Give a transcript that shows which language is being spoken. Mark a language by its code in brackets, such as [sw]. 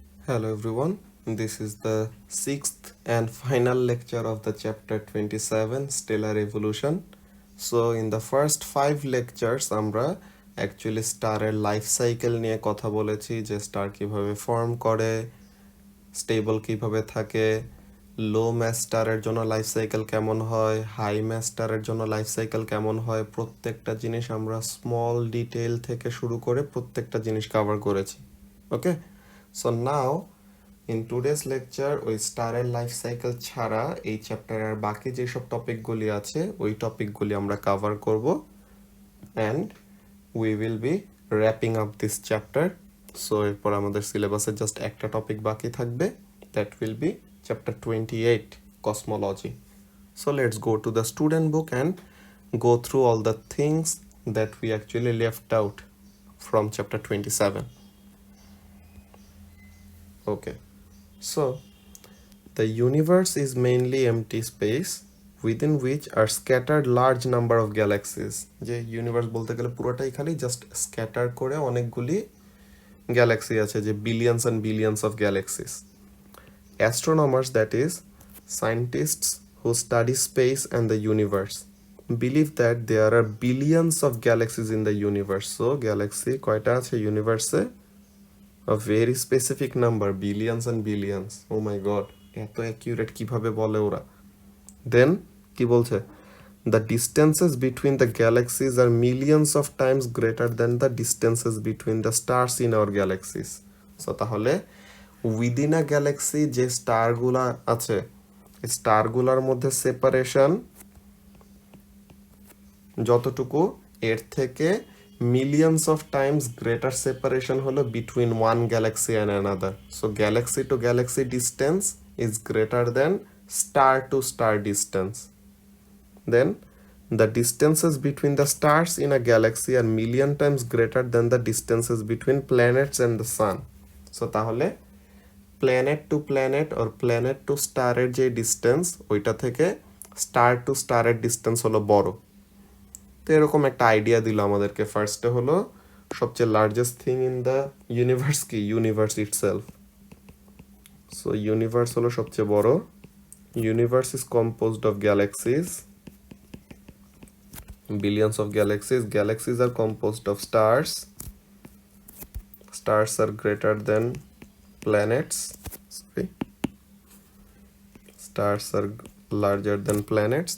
[en] Hello everyone, this is the sixth and final lecture of the chapter 27 Stellar Evolution. So in the first 5 lectures [bn] আমরা actually স্টারের life cycle নিয়ে কথা বলেছি যে star কিভাবে form করে, স্টেবল কিভাবে থাকে, লো ম্যাস স্টারের জন্য লাইফ সাইকেল কেমন হয়, হাই ম্যাস স্টারের জন্য লাইফ সাইকেল কেমন হয়, প্রত্যেকটা জিনিস আমরা স্মল ডিটেইল থেকে শুরু করে প্রত্যেকটা জিনিস কভার করেছি। ওকে, [en] so now in today's lecture [bn] ওই স্টারের লাইফ সাইকেল ছাড়া এই চ্যাপ্টারের বাকি যেসব টপিকগুলি আছে ওই টপিকগুলি আমরা কভার করব [en] And we will be wrapping up this chapter. [bn] So এরপর আমাদের সিলেবাসে জাস্ট একটা টপিক বাকি থাকবে, [en] That will be chapter 28 cosmology. So let's go to the student book and go through all the things that we actually left out from chapter 27. Okay, so the universe is mainly empty space within which are scattered large number of galaxies. [bn] যে universe বলতে গেলে পুরোটাই খালি just scatter করে অনেকগুলি Galaxy আছে, যে billions and billions of galaxies. [en] Astronomers, that is, scientists who study space and the universe, believe that there are billions of galaxies in the universe. [bn] So galaxy কয়টা আছে ইউনিভার্সে? [en] A very specific number, billions and billions. Oh my god, [bn] এত accurate কিভাবে বলে ওরা? Then কি বলছে? [en] The distances between the galaxies are millions of times greater than the distances between the stars in our galaxies. [bn] So তাহলে within a Galaxy যে স্টারগুলা আছে, স্টারগুলার মধ্যে সেপারেশন যতটুকু, এর থেকে [en] millions of times greater separation [bn] হলো [en] between one galaxy and another. So galaxy to galaxy distance is greater than star to star distance. Then the distances between the stars in a galaxy are million times greater than the distances between planets and the sun. [bn] So তাহলে planet two planet or planet two স্টারের যে distance, ওইটা থেকে star two স্টারের distance হলো বড়। তো এরকম একটা আইডিয়া দিল আমাদেরকে। ফার্স্টে হলো সবচেয়ে [en] largest thing in the universe [bn] কি? Universe itself. [en] so [bn] ইউনিভার্স হলো সবচেয়ে বড়। [en] Universe is composed of galaxies, billions of galaxies. Galaxies are composed of stars. Stars are greater than planets. Sorry. Stars are larger than planets.